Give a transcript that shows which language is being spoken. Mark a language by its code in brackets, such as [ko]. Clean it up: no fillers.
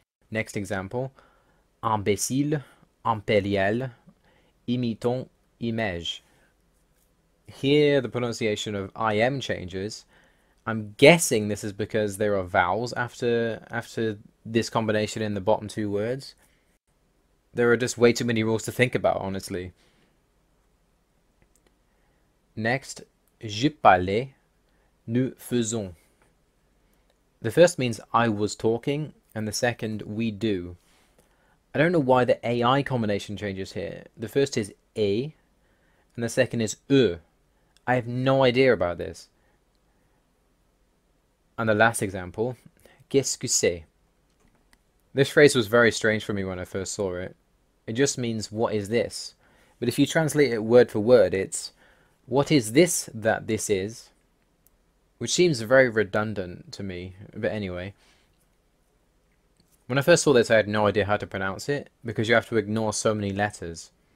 [fr] Next example, imbécile, impérial, imitant, image. [en] Here the pronunciation of IM changes. I'm guessing this is because there are vowels after this combination in the bottom two words. There are just way too many rules to think about, honestly. [fr] Next, je parlais, nous faisons. [en] The first means I was talking, and the second, we do. I don't know why the AI combination changes here. The first is A, and the second is E. I have no idea about this. And the last example, [fr] qu'est-ce que c'est? [en] This phrase was very strange for me when I first saw it. It just means, what is this? But if you translate it word for word, it's, what is this that this is? Which seems very redundant to me, but anyway. When I first saw this, I had no idea how to pronounce it, because you have to ignore so many letters.